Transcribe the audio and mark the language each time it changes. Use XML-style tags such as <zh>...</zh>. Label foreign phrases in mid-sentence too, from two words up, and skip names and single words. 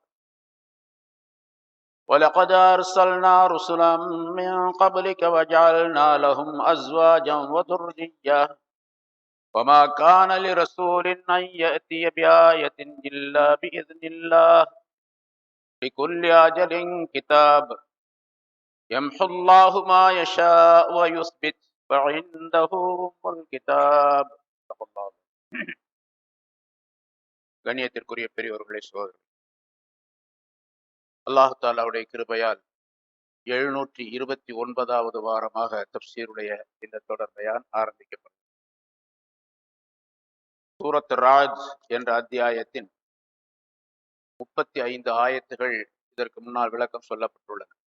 <ar>ولقد أرسلنا رسلا من قبلك وجعلنا لهم أزواجا وذرية وما كان لرسول أن يأتي بآية إلا بإذن الله لكل أجل كتاب يمحو الله ما يشاء ويثبت وعنده الكتاب.</ar> <ta>கண்ணியத்திற்குரிய பெரியவர்களே, சகோதரர்களே, அல்லாஹ் தாலாவுடைய கிருபையால் 729வது வாரமாக தப்சீருடைய இந்த தொடர் பயான் ஆரம்பிக்கப்படும். சூரத் ராஜ் என்ற அத்தியாயத்தின் 35 ஆயத்துகள் இதற்கு முன்னால் விளக்கம் சொல்லப்பட்டுள்ளன.</ta>